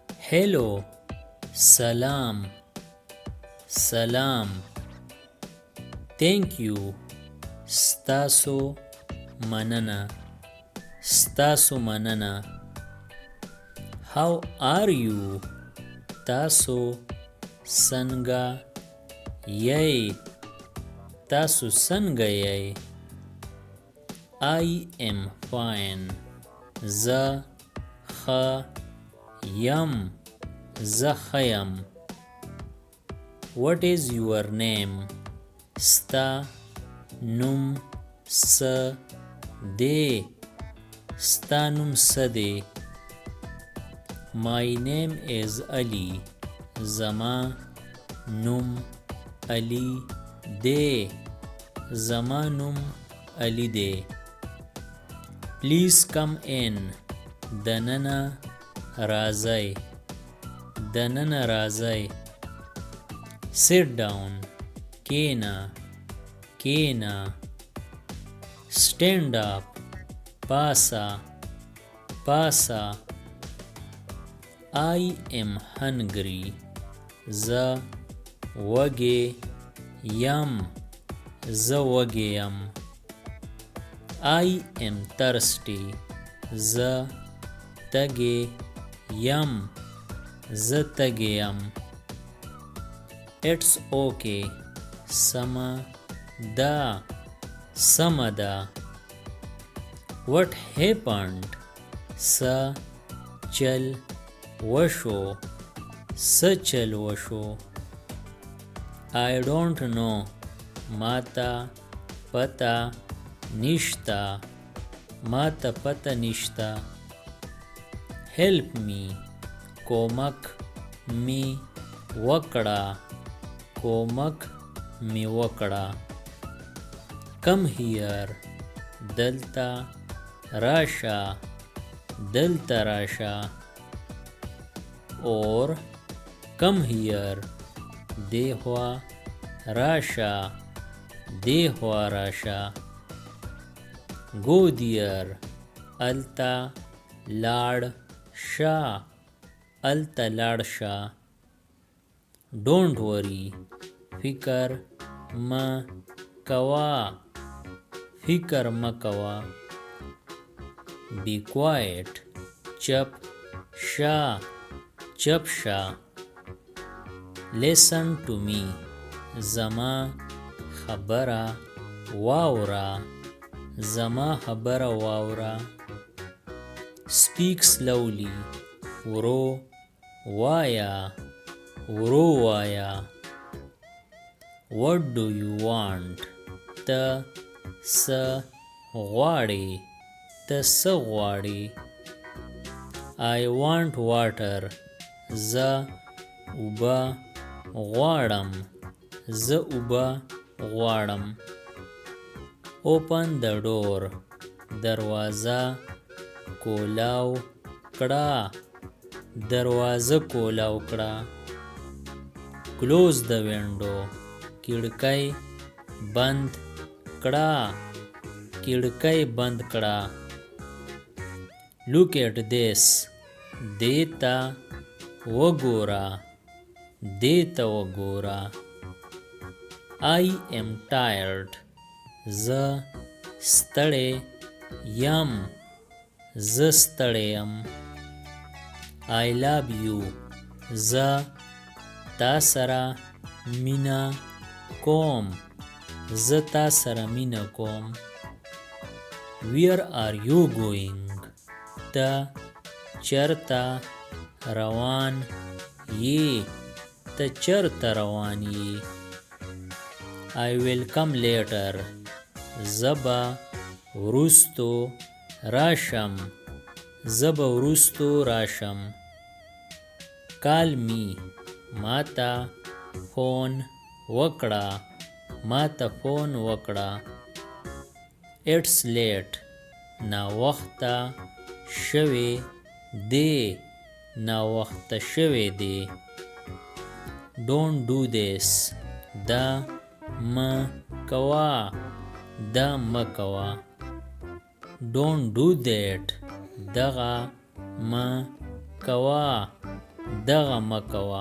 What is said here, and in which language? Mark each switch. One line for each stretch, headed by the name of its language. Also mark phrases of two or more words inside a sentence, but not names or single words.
Pashto: hello, سلام، سلام.
English: Thank you,
Pashto: ستاسو مننه, ستاسو مننه.
English: How are you?
Pashto: تاسو څنګه یئ, تاسو څنګه یئ.
English: I am fine.
Pashto: زه ښه یم, زه ښه یم.
English: What is your name?
Pashto: ستا نوم څه دی, ستا نوم څه دی.
English: My name is Ali.
Pashto: زما نوم علی دی, زما نوم علی دی.
English: Please come in.
Pashto: دننه راځئ, دننه راځئ.
English: Sit down.
Pashto: کېنه, کېنه.
English: Stand up.
Pashto: پاسه, پاسه.
English: I am hungry.
Pashto: زه وږی یم, زه وږی یم.
English: I am thirsty.
Pashto: زه تږی یم, زه تږی یم.
English: It's okay.
Pashto: سمه ده, سمه ده.
English: What happened?
Pashto: څه چل وشو, څه چل وشو.
English: I don't know.
Pashto: ماته پته نشته, ماته پته نشته.
English: Help me.
Pashto: کومک می وکړه, کومک می وکړه.
English: Come here.
Pashto: دلته راشه, دلته راشه.
English: Or come here.
Pashto: دې خوا راشه, دې خوا راشه.
English: Go there.
Pashto: الته لاړ شه, الته لاړ شه.
English: Don't worry.
Pashto: فکر مه کوه, فکر مه کوه.
English: Be quiet.
Pashto: چپ شه, چپ شه.
English: Listen to me.
Pashto: زما خبره واوره, زما خبره واوره.
English: Speak slowly.
Pashto: ورو وایا, ورو وایا.
English: What do you want?
Pashto: ته څه غواړې, ته څه غواړې.
English: I want water.
Pashto: زه اوبه غواړم, زه اوبه غواړم.
English: Open the door.
Pashto: دروازه کولاو کړه, دروازه کولاو کړه.
English: Close the window.
Pashto: کړکۍ بند کړه, کړکۍ بند کړه.
English: Look at this.
Pashto: دې ته وګوره, دې ته وګوره.
English: I am tired.
Pashto: زه ستړی یم, زه ستړی یم.
English: I love you.
Pashto: زه تا سره مینه کوم, زه تا سره مینه کوم.
English: Where are you going?
Pashto: ته چرته روان یې, ته چرته روان یې.
English: I will come later.
Pashto: زه به وروستو راشم, زه به وروستو راشم.
English: Call me.
Pashto: ماته فون وکړه, ماته فون وکړه.
English: It's late.
Pashto: ناوخته شوی دی, ناوخته شوی دی.
English: Don't do this.
Pashto: دا مه کوه, دا مه کوه.
English: Don't do that.
Pashto: دغه مه کوه, دغه مکوا.